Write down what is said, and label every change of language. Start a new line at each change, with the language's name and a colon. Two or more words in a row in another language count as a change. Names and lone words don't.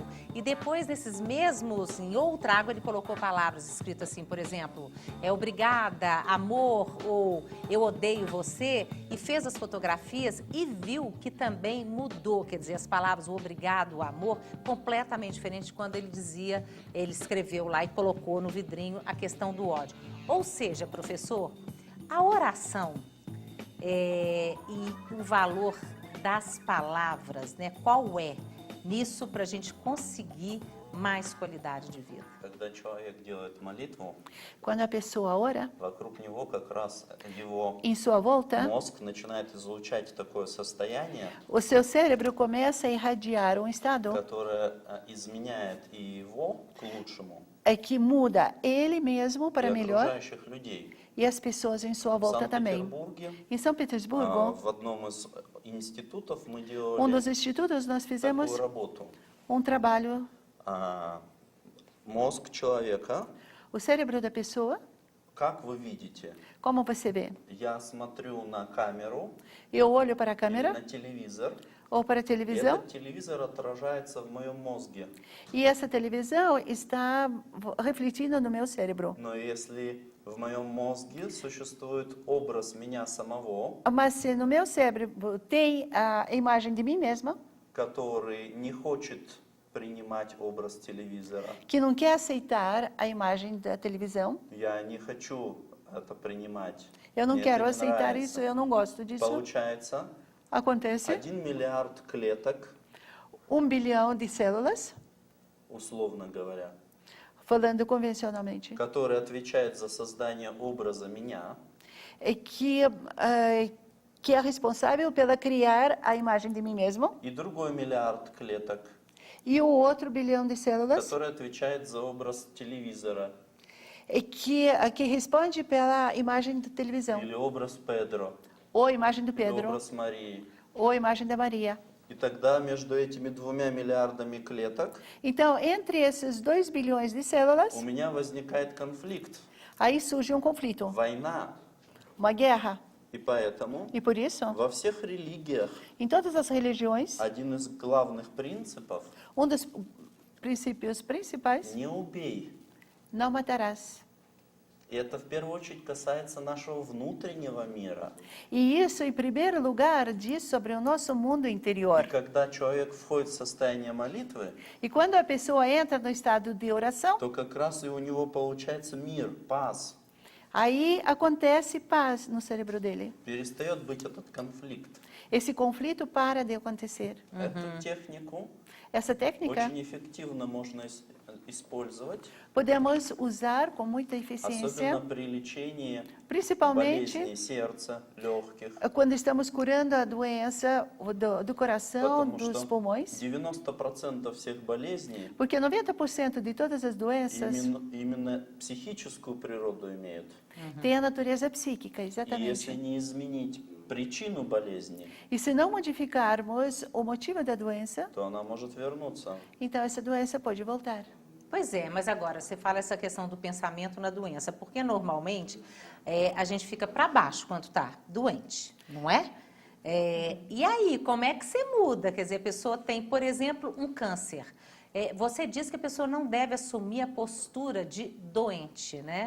Portuguese: E depois, nesses mesmos, em outra água, ele colocou palavras escritas assim, por exemplo, obrigada, amor, ou eu odeio você, e fez as fotografias e viu que também mudou, quer dizer, as palavras, o obrigado, o amor, completamente diferente de quando ele dizia, ele escreveu lá e colocou no vidrinho a questão do ódio. Ou seja, professor, a oração e o valor das palavras, né? Qual é nisso para a gente conseguir mais qualidade de vida?
Russian: Когда человек делает молитву,
Portuguese: Quando a pessoa ora,
Russian: вокруг него как раз его
Portuguese: em sua volta,
Russian: мозг начинает излучать такое состояние,
Portuguese: o seu cérebro começa a irradiar um estado
Russian: которое изменяет и его к лучшему,
Portuguese: que muda ele mesmo
Russian: и
Portuguese: para melhor
Russian: окружающих людей.
Portuguese: e as pessoas em sua
Russian: В
Portuguese: volta também.
Russian: Санкт-Петербурге
Portuguese: Em São Petersburgo,
Russian: в одном из институтов мы
Portuguese: dos
Russian: делали
Portuguese: institutos, nós fizemos
Russian: такую работу.
Portuguese: trabalho.
Russian: Мозг человека,
Portuguese: O cérebro da pessoa,
Russian: как вы видите,
Portuguese: como você vê?
Russian: я смотрю на камеру,
Portuguese: Eu olho para a
Russian: или
Portuguese: câmera
Russian: на телевизор,
Portuguese: ou para a
Russian: и
Portuguese: televisão
Russian: этот телевизор отражается в моем мозге.
Portuguese: e essa televisão está refletindo no meu cérebro.
Russian: Но если В моем мозге существует образ меня самого,
Portuguese: Mas se no meu cérebro tem a imagem de mim mesma,
Russian: который не хочет принимать образ телевизора.
Portuguese: que não quer aceitar a imagem da televisão,
Russian: Я не хочу это принимать.
Portuguese: eu não
Russian: Мне
Portuguese: quero
Russian: это не
Portuguese: aceitar
Russian: нравится.
Portuguese: isso, eu não gosto disso.
Russian: Получается,
Portuguese: Acontece
Russian: 1 миллиард клеток,
Portuguese: 1 bilhão de células,
Russian: условно говоря,
Portuguese: falando convencionalmente,
Russian: которые отвечают за создание образа меня,
Portuguese: que é responsável pela criar a imagem de mim mesmo,
Russian: и другой миллиард клеток,
Portuguese: e o outro bilhão de células
Russian: который отвечает за образ телевизора
Portuguese: que responde pela imagem da televisão,
Russian: или образ Педро,
Portuguese: ou a imagem do
Russian: или
Portuguese: Pedro,
Russian: образ Марии.
Portuguese: ou a imagem da Maria.
Russian: И тогда между этими 2 миллиардами клеток
Portuguese: Então, entre esses 2 bilhões de células,
Russian: у меня возникает конфликт,
Portuguese: aí surge um conflito,
Russian: война.
Portuguese: uma guerra.
Russian: И поэтому
Portuguese: E por isso,
Russian: во всех религиях
Portuguese: em todas as religiões,
Russian: один из главных принципов
Portuguese: dos princípios principais,
Russian: «не убей».
Portuguese: não matarás.
Russian: И это в первую очередь касается нашего внутреннего мира.
Portuguese: E isso, em primeiro lugar, diz sobre o nosso mundo
Russian: И
Portuguese: interior.
Russian: когда человек входит в состояние молитвы,
Portuguese: E quando a pessoa entra no estado de oração,
Russian: то как раз и у него получается мир, паз.
Portuguese: aí acontece paz no cérebro dele.
Russian: Перестает быть этот конфликт.
Portuguese: Esse conflito para de acontecer.
Russian: Эту технику
Portuguese: Essa técnica
Russian: очень эффективно можно использовать,
Portuguese: podemos usar com muita
Russian: особенно
Portuguese: eficiência,
Russian: при лечении
Portuguese: principalmente
Russian: болезней сердца, легких.
Portuguese: quando estamos curando a doença do coração,
Russian: Потому
Portuguese: dos
Russian: что
Portuguese: pulmões,
Russian: 90% всех болезней
Portuguese: porque 90% de todas as doenças
Russian: именно психическую природу имеют.
Portuguese: têm a natureza psíquica,
Russian: И если
Portuguese: exatamente.
Russian: не изменить причину болезни,
Portuguese: E se não modificarmos o motivo da doença,
Russian: то она может вернуться.
Portuguese: então essa doença pode voltar. Pois é, mas agora você fala essa questão do pensamento na doença, porque normalmente a gente fica para baixo quando está doente, não é? E aí, como é que você muda? Quer dizer, a pessoa tem, por exemplo, um câncer. Você diz que a pessoa não deve assumir a postura de doente, né?